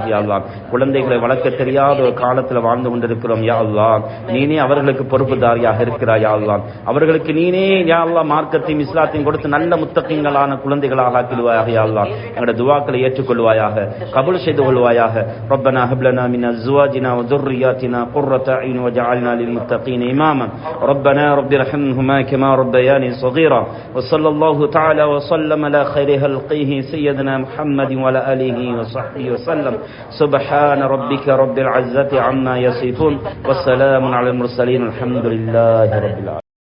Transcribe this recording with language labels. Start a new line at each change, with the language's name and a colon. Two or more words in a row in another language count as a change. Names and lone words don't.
Arabic: يا الله
Tamil: குழந்தைகளை வளர்க்க தெரியாத ஒரு காலத்தில் வாழ்ந்து கொண்டிருக்கிறோம்.
Arabic: يا الله
Tamil: நீனே அவர்களுக்கு பொறுப்புதாரியாக இருக்கிறாய்.
Arabic: يا الله
Tamil: அவர்களுக்கு நீனே
Arabic: يا الله
Tamil: மார்க்கத்தையும் இஸ்லாத்தையும் கொடுத்து நல்ல முத்தகீன்களான குழந்தைகளாக ஆக்கிடுவாயாக.
Arabic: يا الله
Tamil: எங்களுடைய துஆக்களை ஏற்றுக்கொள்வாயாக, கபூல் செய்து கொள்வாயாக.
Arabic: ربنا هب لنا من أزواجنا و ذُرِّيَّاتِنَا قُرَّةَ أَعْيُنٍ وَاجْعَلْنَا لِلْمُتَّقِينَ إِمَامًا ربنا رب ارحمهما كما ربياني صغيرا وصلى الله تعالى وسلم على خير خلقه سيدنا محمد وعلى آله وصحبه وسلم سبحان ربك رب العزة عما يصفون والسلام على المرسلين الحمد لله رب العالمين.